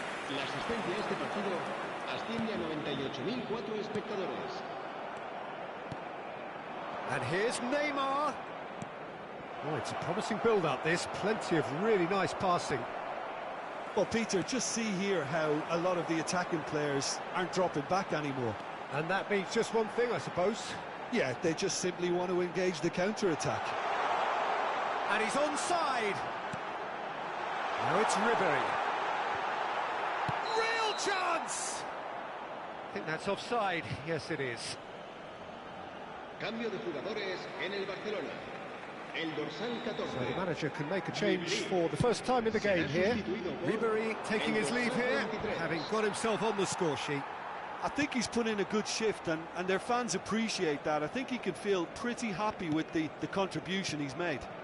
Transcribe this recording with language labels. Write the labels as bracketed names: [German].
[Spanish] La asistencia a este partido asciende a 98.004 espectadores. [English] And here's Neymar. Oh, it's a promising build-up, this. Plenty of really nice passing. Well, Peter, just see here how a lot of the attacking players aren't dropping back anymore. And that means just one thing, I suppose. Yeah, they just simply want to engage the counter-attack. And he's onside. Now it's Ribery. Real chance! I think that's offside. Yes, it is. [Spanish] Cambio de jugadores en el Barcelona. El dorsal 14. [English] So the manager can make a change for the first time in the game here. Ribery taking his leave here, having got himself on the score sheet. I think he's put in a good shift, and their fans appreciate that. I think he can feel pretty happy with the contribution he's made.